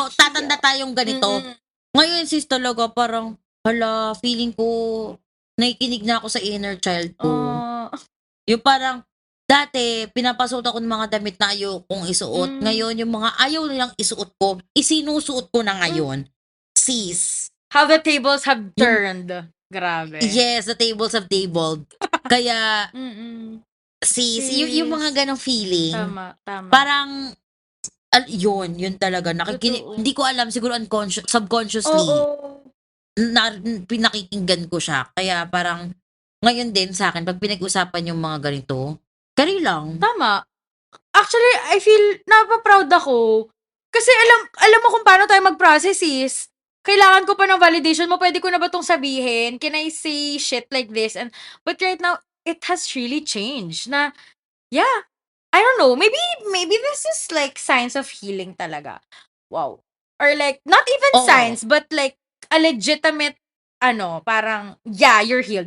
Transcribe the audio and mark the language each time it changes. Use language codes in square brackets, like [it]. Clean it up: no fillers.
[tl] Tatanda tayong ganito. Ngayon sis talaga parang, hala, feeling ko nakikinig na ako sa inner child ko. Yung parang, dati, pinapasuot ako ng mga damit na ayaw kong isuot. Ngayon, yung mga ayaw nilang isuot ko, isinusuot ko na ngayon. Sis. [en] How the tables have turned. Grabe. Yes, the tables have tabled. [tl] Kaya, sis, yung mga Sis. ganong feeling, Tama. parang, yun talaga. Totoo. Hindi ko alam, siguro subconsciously, Oo. pinakikinggan ko siya. Kaya parang, ngayon din sa akin, pag pinag-usapan yung mga ganito, carry lang. Tama. Actually, [en] I feel [tl] napaproud ako. Kasi alam mo kung paano tayo mag-process, sis. Kailangan ko pa ng validation mo. Pwede ko na ba itong sabihin? [en] Can I say shit like this? But right now, it has really changed. Na, yeah, I don't know. Maybe this is like signs of healing [tl] talaga. [en] Wow. Or like, not even [tl] Oo. [en] signs, but like, a legitimate, [tl] parang, [en] yeah, you're healed.